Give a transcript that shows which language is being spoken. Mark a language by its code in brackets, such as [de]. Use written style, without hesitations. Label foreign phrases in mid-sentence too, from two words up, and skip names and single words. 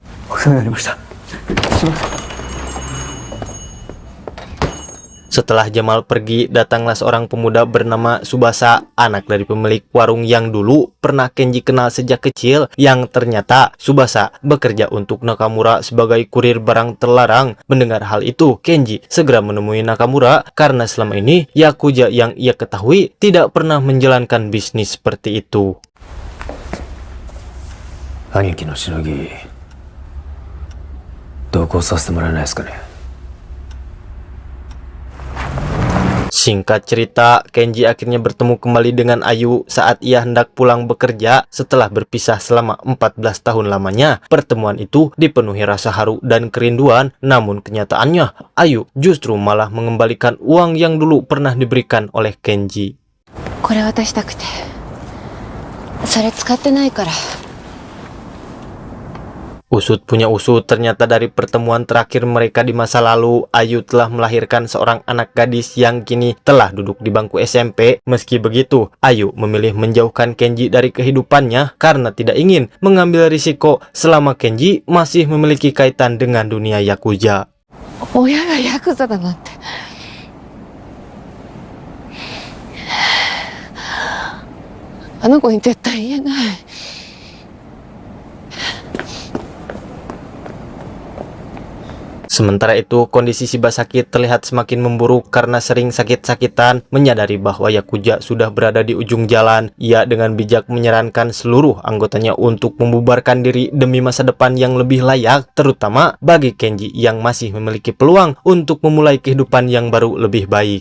[id] Setelah Jamal pergi, datanglah seorang pemuda bernama Tsubasa, anak dari pemilik warung yang dulu pernah Kenji kenal sejak kecil, yang ternyata Tsubasa bekerja untuk Nakamura sebagai kurir barang terlarang. Mendengar hal itu, Kenji segera menemui Nakamura karena selama ini Yakuza yang ia ketahui tidak pernah menjalankan bisnis seperti itu. [ja] 兄貴のしのぎ, どこさせてもらえないですかね? [id] Singkat cerita, Kenji akhirnya bertemu kembali dengan Ayu saat ia hendak pulang bekerja setelah berpisah selama 14 tahun lamanya. Pertemuan itu dipenuhi rasa haru dan kerinduan, namun kenyataannya Ayu justru malah mengembalikan uang yang dulu pernah diberikan oleh Kenji. [ja] これ渡したくて。それ使ってないから。 [id] Usut punya usut, ternyata dari pertemuan terakhir mereka di masa lalu, Ayu telah melahirkan seorang anak gadis yang kini telah duduk di bangku SMP. Meski begitu, Ayu memilih menjauhkan Kenji dari kehidupannya karena tidak ingin mengambil risiko selama Kenji masih memiliki kaitan dengan dunia Yakuza. [ja] 親がヤクザだなんて。あの子に絶対言えない。 [id] Sementara itu, kondisi Shibasaki terlihat semakin memburuk karena sering sakit-sakitan. Menyadari bahwa Yakuza sudah berada di ujung jalan, ia dengan bijak menyarankan seluruh anggotanya untuk membubarkan diri demi masa depan yang lebih layak, terutama bagi Kenji yang masih memiliki peluang untuk memulai kehidupan yang baru lebih baik.